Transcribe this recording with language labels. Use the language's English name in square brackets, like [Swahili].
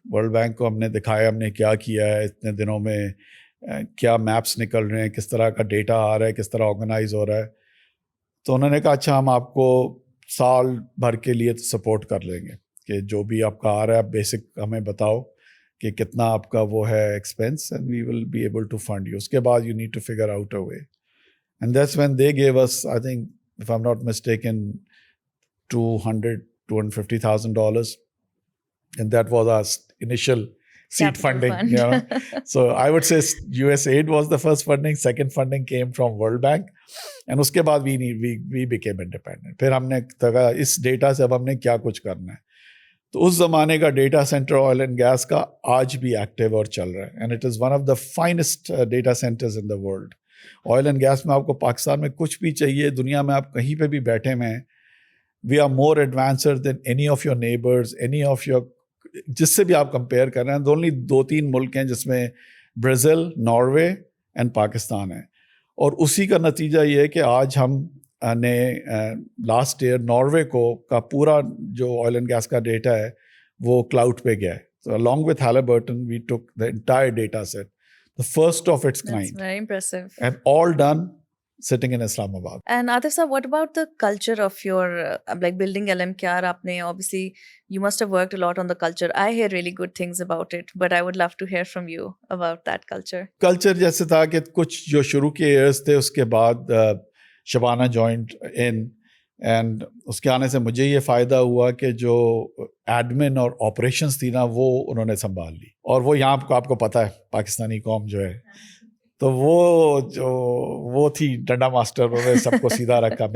[Urdu] World bank کو ہم نے دکھایا ہم نے کیا کیا ہے اتنے دنوں میں, کیا میپس نکل رہے ہیں, کس طرح کا ڈیٹا آ رہا ہے, کس طرح آرگنائز ہو رہا ہے. تو انہوں نے کہا اچھا ہم آپ کو سال بھر کے لیے سپورٹ کر لیں گے کہ جو بھی آپ کا آ رہا ہے آپ بیسک ہمیں بتاؤ کہ کتنا آپ کا وہ ہے expense, and we will be able to fund you. اس کے بعد you need to figure out a way. [English] And that's when they gave us, I think if I'm not mistaken, $250,000, and that was our initial seed funding. You know? So I would say USAID was the first funding. Second funding came from World Bank, and [Urdu] uske baad [English] we became independent. [Urdu] پھر ہم نے کہا اس data سے اب ہم نے کیا کچھ کرنا ہے. تو اس زمانے کا data centre oil and gas کا آج بھی ایکٹیو اور چل رہا ہے, [English] And it is one of the finest data centres in the world. [Urdu] Oil and gas میں آپ کو پاکستان میں کچھ بھی چاہیے, دنیا میں آپ کہیں پہ بھی بیٹھے ہوئے ہیں, [English] we are more advanced than any of your [Urdu] neighbours, any of your, جس سے بھی آپ کمپیئر کر رہے ہیں. اونلی 2-3 ملک ہیں جس میں برازیل, ناروے اینڈ پاکستان ہے. اور اسی کا نتیجہ یہ ہے کہ آج ہم نے لاسٹ ایئر ناروے کا پورا جو آئل اینڈ گیس کا ڈیٹا ہے وہ کلاؤڈ پہ گیا ہے. [English] So along with Halliburton, we took the entire data set, the first of its kind. That's very impressive. And all done sitting in Islamabad. And Atif sir, what about the culture of your like building LMKR? [Urdu] Aapne [English] obviously you must have worked a lot on the culture. I hear really good things about it, but I would love to hear from you about that culture. [Urdu] Culture جیسے تھا کہ کچھ جو شروع کے years تھے, اس کے بعد شبانہ [English] joined in, [Urdu] اینڈ اس کے آنے سے مجھے یہ فائدہ ہوا کہ جو ایڈمن اور آپریشنس تھی نا وہ انہوں نے سنبھال لی. اور وہ یہاں آپ کو پتہ ہے پاکستانی قوم جو ہے, تو وہ تھی ڈنڈا ماسٹر, انہوں نے سب کو سیدھا رکھا.